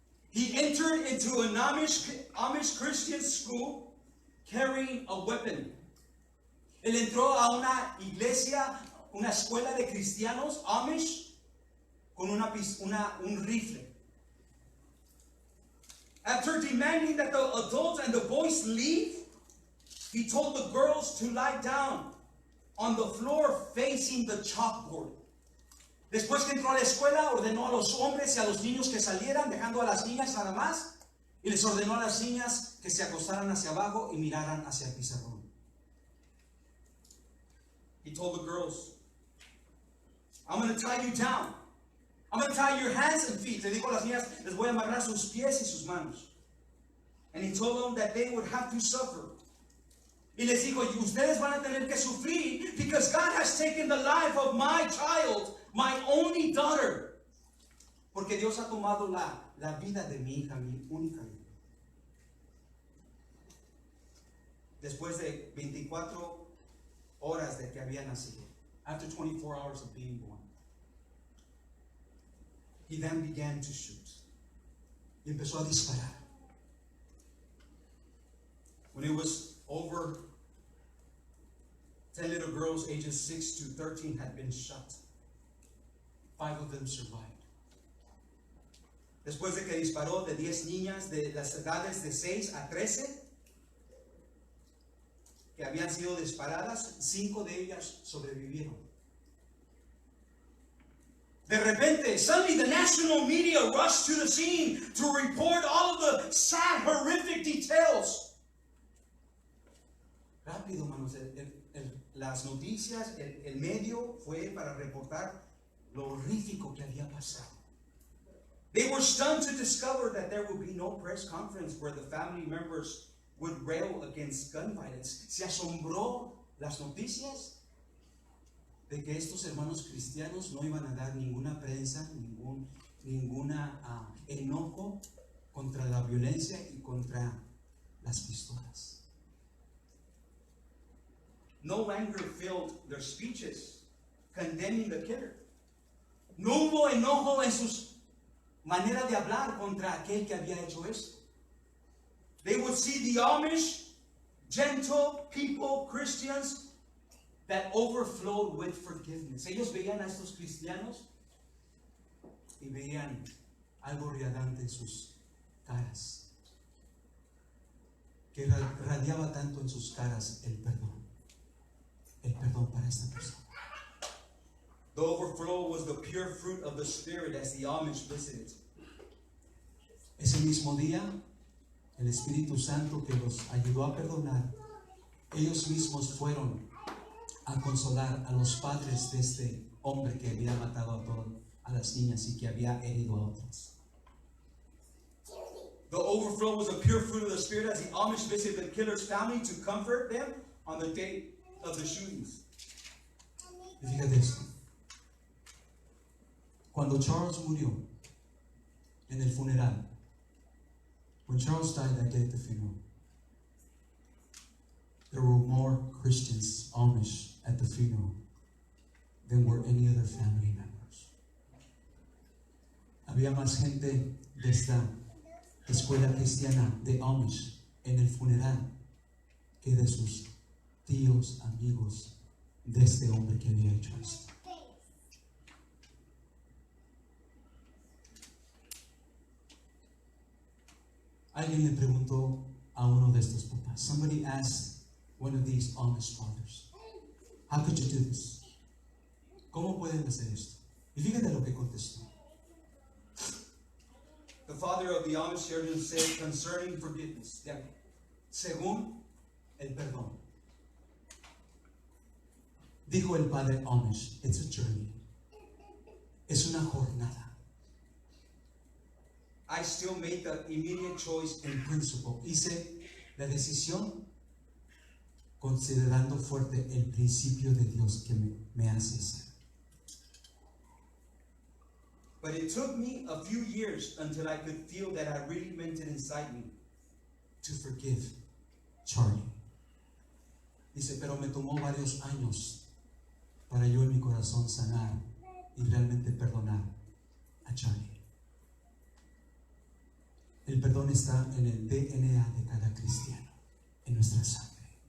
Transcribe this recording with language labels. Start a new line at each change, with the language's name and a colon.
English: He entered into an Amish Christian school carrying a weapon.
Spanish: Él entró a una iglesia, una escuela de cristianos Amish con un rifle.
English: After demanding that the adults and the boys leave, he told the girls to lie down on the floor facing the chalkboard.
Spanish: Después que entró a la escuela, ordenó a los hombres y a los niños que salieran, dejando a las niñas nada más, y les ordenó a las niñas que se acostaran hacia abajo y miraran hacia el pizarrón.
English: He told the girls, I'm going to tie you down. I'm going to tie your hands and feet.
Spanish: Le dijo a las niñas, les voy a amarrar sus pies y sus manos.
English: And he told them that they would have to suffer.
Spanish: Y les dijo, y ustedes van a tener que sufrir
English: because God has taken the life of my child, my only daughter.
Spanish: Porque Dios ha tomado la vida de mi hija, mi única hija. Después de 24 horas de que había nacido.
English: After 24 hours of being born. He then began to shoot.
Spanish: Y empezó a disparar.
English: When it was over, 10 little girls ages 6 to 13 had been shot. 5 of them survived.
Spanish: Después de que disparó de 10 niñas de las edades de 6 a 13 que habían sido disparadas, 5 de ellas sobrevivieron. De repente,
English: suddenly the national media rushed to the scene to report all of the sad, horrific details.
Spanish: Rápido, hermanos, las noticias, el medio fue para reportar lo horrífico que había pasado.
English: They were stunned to discover that there would be no press conference where the family members would rail against gun violence.
Spanish: Se asombró las noticias de que estos hermanos cristianos no iban a dar ninguna prensa, ninguna enojo contra la violencia y contra las pistolas.
English: No anger filled their speeches. condemning the killer.
Spanish: No hubo enojo en sus maneras de hablar contra aquel que había hecho esto.
English: They would see the Amish, gentle people, Christians, that overflowed with forgiveness.
Spanish: Ellos veían a estos cristianos y veían algo radiante en sus caras, que radiaba tanto en sus caras el perdón para esta persona.
English: The overflow was the pure fruit of the Spirit as the Amish visited.
Spanish: Ese mismo día, el Espíritu Santo que los ayudó a perdonar, ellos mismos fueron a consolar a los padres de este hombre que había matado a las niñas y que había herido a otras.
English: The overflow was a pure fruit of the Spirit as the Amish visited the killer's family to comfort them on the day of the shootings.
Spanish: Y fíjate esto. Cuando Charles murió en el funeral,
English: when Charles died that day at the funeral, there were more Christians, Amish, at the funeral than were any other family members.
Spanish: Había más gente de esta escuela cristiana de Amish en el funeral que de sus tíos, amigos de este hombre que había hecho esto. Alguien le preguntó a uno de estos papás.
English: Somebody asked one of these Amish fathers, how could you do this?
Spanish: ¿Cómo pueden hacer esto? Y fíjate lo que contestó.
English: The father of the Amish children said concerning forgiveness,
Spanish: según el perdón. Dijo el padre Amish,
English: it's a journey.
Spanish: Es una jornada.
English: I still made the immediate choice in principle.
Spanish: Hice la decisión considerando fuerte el principio de Dios que me hace ser.
English: But it took me a few years until I could feel that I really meant it inside me to forgive Charlie.
Spanish: Dice, pero me tomó varios años para yo en mi corazón sanar y realmente perdonar a Charlie. El perdón está en el DNA de cada cristiano, en nuestra sangre.